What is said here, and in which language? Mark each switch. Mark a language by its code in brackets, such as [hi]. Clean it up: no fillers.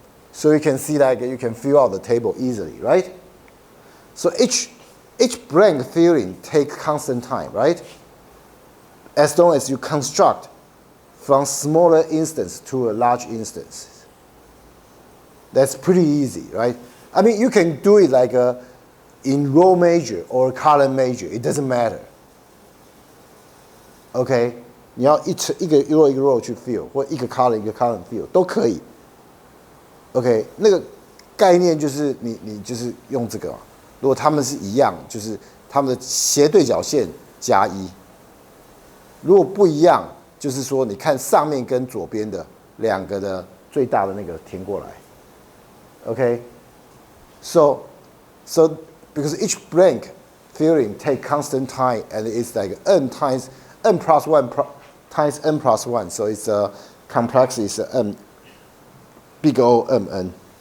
[en] So you can see that you can fill out the table easily, right? So each blank filling takes constant time, right? As long as you construct from smaller instance to a large instance. That's pretty easy, right? I mean, you can do it like in row major or column major. It doesn't matter. Okay? [zh] 你要一个 row 一个 row 去 fill， 或一个 column 一个 column fill 都可以。 OK， 那个概念就是你就是用这个嘛。如果它们是一样，就是它们的斜对角线加1。如果不一样，就是说你看上面跟左边的两个的最大的那个填过来。 [en] OK，so because each blank filling take constant time and it's like n times n plus 1 times n plus 1, so it's complex is n, big O m n.